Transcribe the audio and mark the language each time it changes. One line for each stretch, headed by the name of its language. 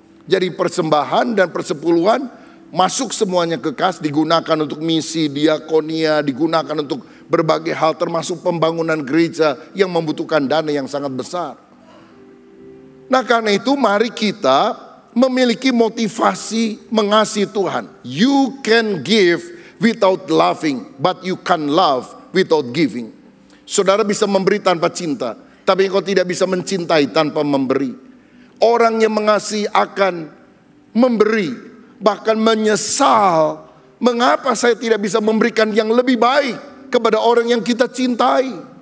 Indonesian: Jadi persembahan dan persepuluhan masuk semuanya ke kas, digunakan untuk misi, diakonia, digunakan untuk berbagai hal termasuk pembangunan gereja yang membutuhkan dana yang sangat besar. Nah karena itu mari kita memiliki motivasi mengasihi Tuhan.
English: You can give without loving, but you can love without giving.
Indonesian: Saudara bisa memberi tanpa cinta, tapi engkau tidak bisa mencintai tanpa memberi. Orang yang mengasihi akan memberi, bahkan menyesal, mengapa saya tidak bisa memberikan yang lebih baik kepada orang yang kita cintai.